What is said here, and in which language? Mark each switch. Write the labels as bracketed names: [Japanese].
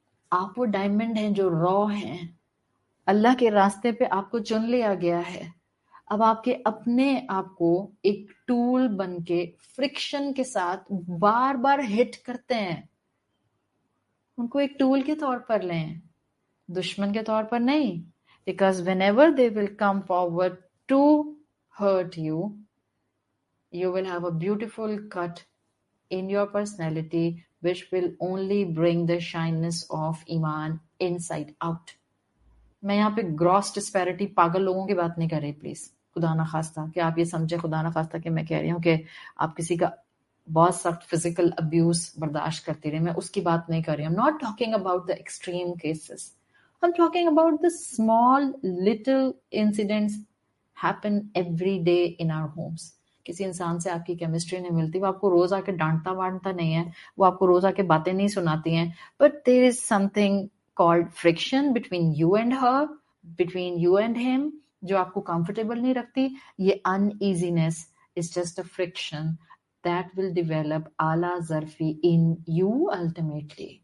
[Urdu] آپ وہ ڈائمنڈ ہیں جو را ہیں. اللہ کے راستے پہ آپ کو چن لیا گیا ہے. اب آپ کے اپنے آپ کو ایک ٹول بن کے فرکشن کے ساتھ بار بار ہٹ کرتے ہیں. ان کو ایک ٹول کے طور پر لیں، دشمن کے طور پر نہیں. [English] Because whenever they will come forward to hurt you, you will have a beautiful cut in your personality which will only bring the shyness of Iman inside out. [Urdu] میں یہاں پہ گراس ڈسپیرٹی پاگل لوگوں کی بات نہیں کر رہی پلیز، خدا نہ خواستہ کہ آپ یہ سمجھے، خدا نہ خواستہ کہ میں کہہ رہی ہوں کہ آپ کسی کا بہت سخت فزیکل ابیوز برداشت کرتی رہے. میں اس کی بات نہیں کر رہی ہوں. [English] I'm not talking about the extreme cases. I'm talking about the small little incidents happen every day in our homes. [Urdu] کسی انسان سے آپ کی کیمسٹری نہیں ملتی، وہ آپ کو روز آ کے ڈانٹتا وانٹتا نہیں ہے، وہ آپ کو روز آ کے باتیں نہیں سناتی ہیں، [English] but there is something called friction between you and her, between you and him, [Urdu] جو آپ کو comfortable نہیں رکھتی. [English] یہ uneasiness is just a friction that will develop [Urdu] اعلیٰ ظرفی [English] in you ultimately.